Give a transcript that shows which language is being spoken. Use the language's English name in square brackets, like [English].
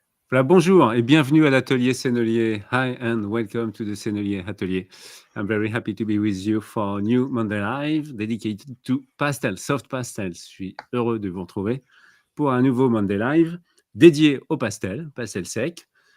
[French] Voilà, bonjour et bienvenue à l'atelier Sennelier. [English] Hi and welcome to the Sennelier Atelier. I'm very happy to be with you for a new Monday Live dedicated to pastel, soft pastels. [French] Je suis heureux de vous retrouver pour un nouveau Monday Live dédié au pastel, pastel sec.